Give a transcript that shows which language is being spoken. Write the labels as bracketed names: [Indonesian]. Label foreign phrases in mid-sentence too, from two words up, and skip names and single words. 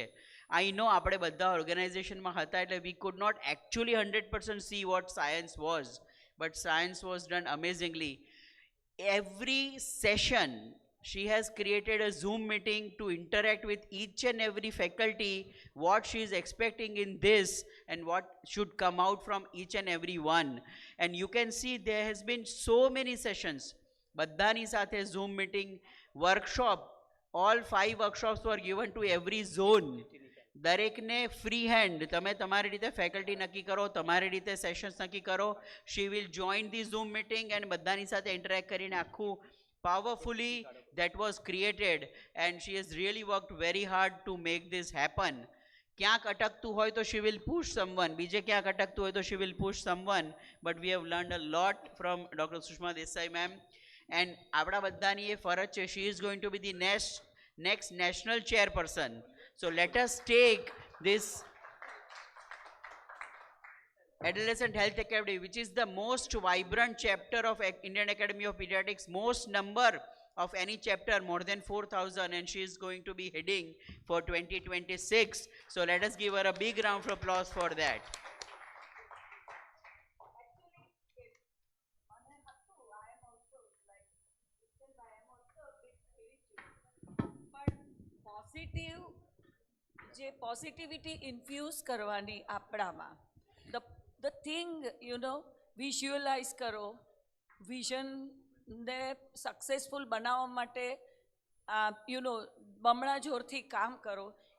[English] I know [Gujarati] આપણે બધા ઓર્ગેનાઇઝેશનમાં હતા એટલે [English] we could not actually 100% see what science was, but science was done amazingly. Every session she has created a Zoom meeting to interact with each and every faculty, what she is expecting in this and what should come out from each and every one. And you can see there has been so many sessions. [Gujarati] બધાની સાથે [English] Zoom meeting, workshop, all 5 workshops were given to every zone. [Gujarati] દરેકને [English] free hand, [Gujarati] તમે તમારી રીતે ફેકલ્ટી નક્કી કરો, તમારી રીતે સેશન્સ નક્કી કરો. [English] she will join the zoom meeting and [Gujarati] બધાની સાથે ઇન્ટરેક્ટ કરીને આખું [English] powerfully that was created. and she has really worked very hard to make this happen. [Gujarati] ક્યાંક અટકતું હોય તો [English] she will push someone, [Gujarati] બીજે ક્યાંક અટકતું હોય તો [English] she will push someone. but we have learned a lot from doctor સુષ્મા દેસાઈ ma'am. એન્ડ [Gujarati] આપણા બધાની એ ફરજ છે, [English] she is going to be the next national chairperson. So let us take this Adolescent Health Academy, which is the most vibrant chapter of Indian Academy of Pediatrics, most number of any chapter, more than 4,000, and she is going to be heading for 2026. So let us give her a big round of applause for that. [Gujarati] પોઝિટિવ જે પોઝિટિવિટી ઇન્ફ્યુઝ કરવાની આપણામાં, [English] the thing you know [Gujarati] વિઝ્યુઅલાઇઝ કરો, વિઝનને સક્સેસફુલ બનાવવા માટે [English] you know [Gujarati] બમણા જોરથી કામ કરો.